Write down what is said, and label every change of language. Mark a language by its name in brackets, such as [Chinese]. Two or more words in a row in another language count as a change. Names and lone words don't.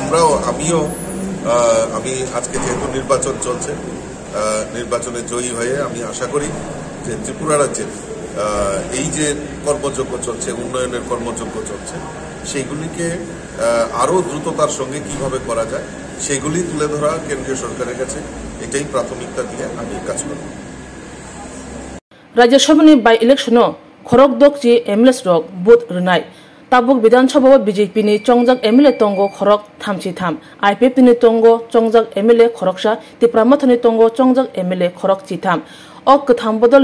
[Bangla] আমি আজকে যেহেতু নির্বাচন চলছে নির্বাচনে জয়ী হয়ে আমি আশা করি যে ত্রিপুরা রাজ্যের এই যে কর্মযজ্ঞ চলছে উন্নয়নের কর্মযজ্ঞ চলছে সেইগুলিকে আরও দ্রুততার সঙ্গে কিভাবে করা যায় সেগুলি তুলে ধরা কেন্দ্রীয় সরকারের কাছে এটাই প্রাথমিকতা দিয়ে আমি কাজ করব [Kok Borok] राज्यसभानि बाय इलेक्शन खरक दक्ची एमएलएस रक बुथ रनाय ताबुक विधानसभा बीजेपी नि चंगजाक एमएलए तंगो खरक 3-3 आईपीएफ नि तंगो चंगजाक एमएलए खरकसा तिप्रामथनि तंगो चंगजाक एमएलए खरक 3 अ कथाम बदल